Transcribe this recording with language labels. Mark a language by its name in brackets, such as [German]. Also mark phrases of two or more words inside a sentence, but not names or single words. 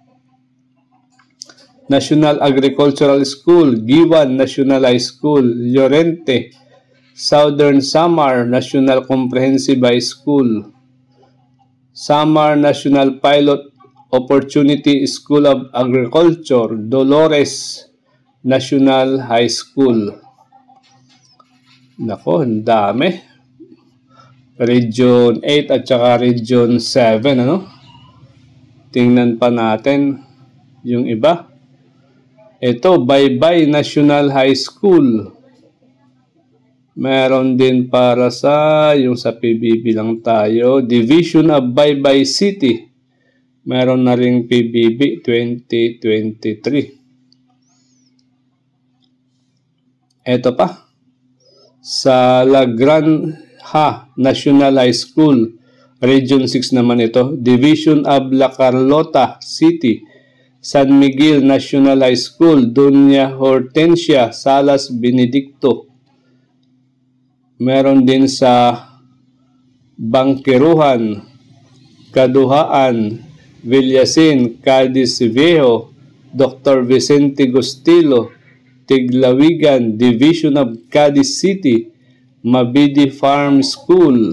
[Filipino] National Agricultural School, Giwan National High School, Llorente, Southern Samar National Comprehensive High School, Samar National Pilot Opportunity School of Agriculture, Dolores National High School. Nako, ang dami. Region 8 at saka Region 7, Tingnan pa natin yung iba. Ito, Baybay National High School. Meron din para sa, yung sa PBB lang tayo, Division of Baybay City. Meron na ring PBB 2023. Ito pa, sa La Granja National High School, Region 6 naman ito, Division of La Carlota City, San Miguel National High School, Doña Hortensia Salas Benedicto. Meron din sa Bangkeruhan, Kaduhaan, Villasin, Cadiz Viejo, Dr. Vicente Gustilo, Tiglawigan, Division of Cadiz City, Mabidi Farm School.